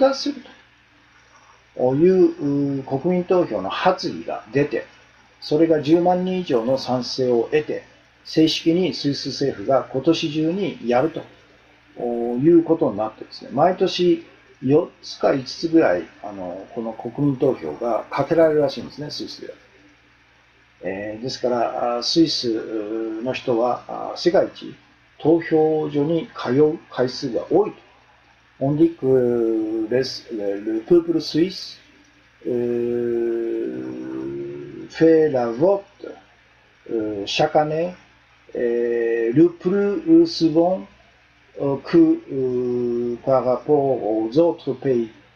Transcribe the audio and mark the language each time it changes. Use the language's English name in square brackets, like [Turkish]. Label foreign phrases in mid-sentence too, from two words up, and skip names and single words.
[Japanese] 奪するという国民投票の発議が出て、それが10万人以上の賛成を得て、正式にスイス政府が今年中にやるということになってですね、毎年4つか5つぐらいこの国民投票がかけられるらしいんですね、スイスでは。ですからスイスの人は世界一投票所に通う回数が多いと。 [French] On dit que le peuple suisse fait la vote chaque année le plus souvent que par rapport aux autres pays.